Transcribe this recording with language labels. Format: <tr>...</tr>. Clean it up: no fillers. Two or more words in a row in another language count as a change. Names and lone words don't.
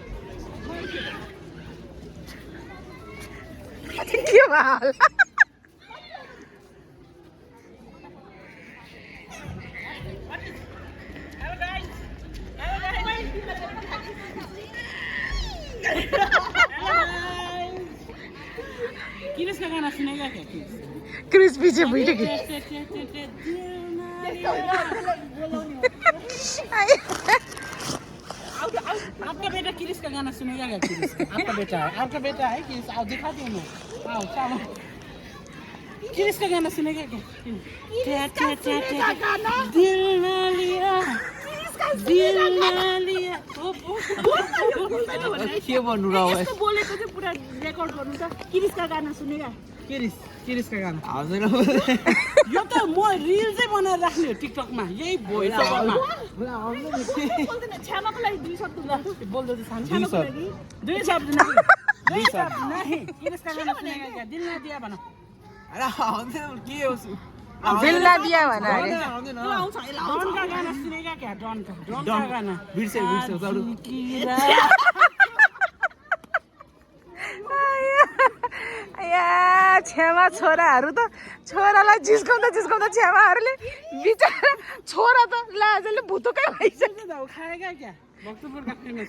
<ne>के भयो?</ne> <hi>क्रिस का गाना सुनेगा क्या? क्रिस पीछे बैठे की आपका बेटा क्रिस का गाना सुनेगा क्या? क्रिस आपका बेटा है, आपका बेटा है क्रिस। आओ दिखा दो ना। आओ चलो क्रिस का गाना सुनेगा क्या? दिल ना लिया दिल ना लिया।</hi> <ne>के भन्नु र अब? यस्तो बोलेको चाहिँ पुरा रेकर्ड गर्नु त।</ne> <hi>क्रिस का गाना सुनेगा? क्रिस का गाना</hi> <ne>आउँदैन। यो त म रिल चाहिँ बनाएर राख्ने हो टिकटकमा, यही</ne> <en>voice overमा।</en> <ne>छ्यामाको लागि 2 शब्द बोल्दै छ। छ्यामाको लागि 2 शब्द नहीं।</ne> <hi>क्रिस का गाना सुनेगा क्या? दिल ना दिया भन।</hi> <ne>अरे आउँदैन के हो?</ne> <hi>बिल्ला दिया भन अरे</hi> <ne>आउँदैन</ne> <hi>डन का गाना सुनेगा क्या डन का गाना</hi> <ne>बिर्से या छेमा छोराहरू त छोरालाई जिस्काउँदा छेमाहरूले बिचारा छोरा त लाजले भुतुकै भइसक्यो</ne> <hi>खाएगा क्या भक्तपुर का फेमस</hi>